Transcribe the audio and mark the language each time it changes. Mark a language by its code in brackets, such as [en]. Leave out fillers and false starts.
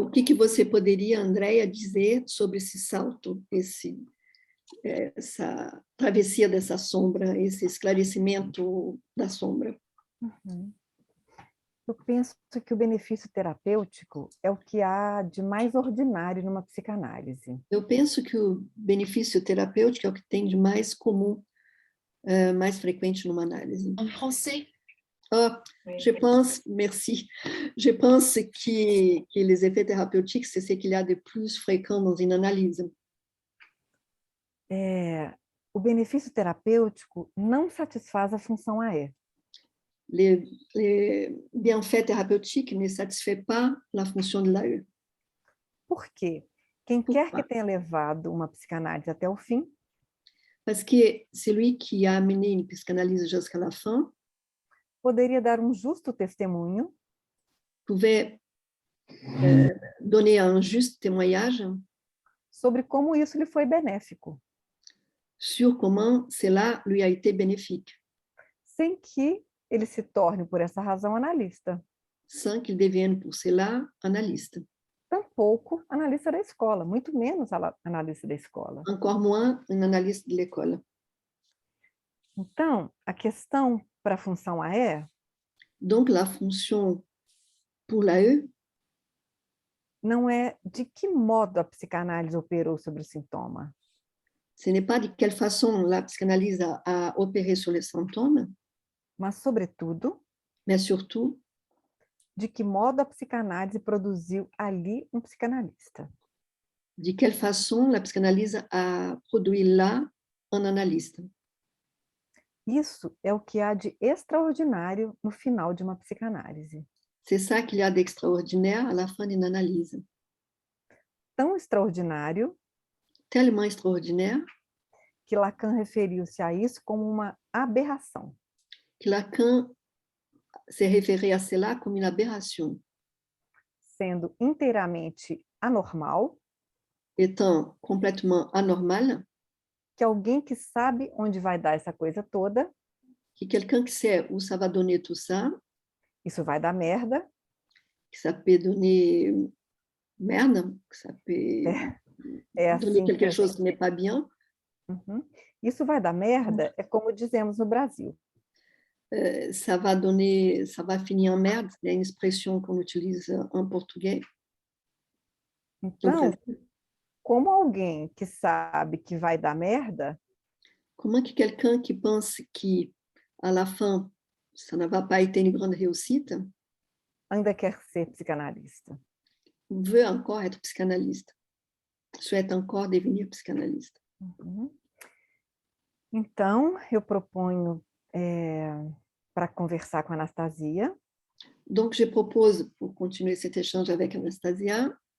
[pt] O que você poderia, Andrea, dizer sobre esse salto, essa travessia dessa sombra, esse esclarecimento da sombra? Uhum. Eu penso que o benefício terapêutico é o que há de mais ordinário numa psicanálise. Eu penso que o benefício terapêutico é o que tem de mais comum, mais frequente numa análise. [fr] En français? Je pense, merci, je pense que les effets thérapeutiques, c'est ce qu'il y a de plus fréquent dans une analyse. [pt] O benefício terapêutico não satisfaz a função AE. [fr] Les bienfaits thérapeutiques ne satisfait pas la fonction de l'AE. [pt] Por quê? Quem quer que tenha levado uma psicanálise até o fim, [fr] Parce que celui qui a amené une psychanalyse jusqu'à la fin [pt] poderia dar um justo testemunho [fr] pouvait donner un juste témoignage [pt] sobre como isso lhe foi benéfico, [fr] sur comment cela lui a été bénéfique, [pt] sem que ele se torne, por essa razão, analista. [fr] sans qu'il devienne pour cela analyste. [pt] Tampouco analista da escola, muito menos analista da escola. [fr] Encore moins un analyste de l'école. [pt] Então, a questão para a função AE [fr] Donc, la fonction pour l'AE [pt] não é de que modo a psicanálise operou sobre o sintoma, [fr] ce n'est pas de quelle façon la psychanalyse a opéré sur les symptômes, [pt] mas, sobretudo, [fr] mais surtout, [pt] de que modo a psicanálise produziu ali um psicanalista. [fr] de quelle façon la psychanalyse a produit là un analyste. [pt] Isso é o que há de extraordinário no final de uma psicanálise. [fr] C'est ça qu'il y a d'extraordinaire à la fin d'une analyse. [pt] Tão extraordinário [fr] Tellement extraordinaire [pt] que Lacan referiu-se a isso como uma aberração. [fr] que Lacan s'est référé à cela comme une aberration, [pt] Sendo inteiramente anormal, [fr] étant complètement anormal, [pt] que alguém que sabe onde vai dar essa coisa toda, [fr] que quelqu'un qui sait où ça va donner tout ça, [pt] isso vai dar merda, [fr] que ça peut donner merde, que ça peut [pt] é [fr] donner [pt] assim que [fr] quelque [pt] a [fr] chose [pt] gente... [fr] qui n'est pas bien. Uhum. [pt] Isso vai dar merda, é como dizemos no Brasil. [fr] Ça va donner, ça va finir en merde, il y a une expression qu'on utilise en portugais. [pt] No Então, Brasil. como alguém que sabe que vai dar merda, [fr] Comment que quelqu'un qui pense qu'à la fin, ça ne va pas être une grande réussite, [pt] ainda quer ser psicanalista? [fr] veut encore être psychanalyste, souhaite encore devenir psychanalyste. Uhum. [pt] Então, eu proponho para conversar com a Anastasia, [fr] Donc, je propose, pour continuer cet échange avec Anastasia,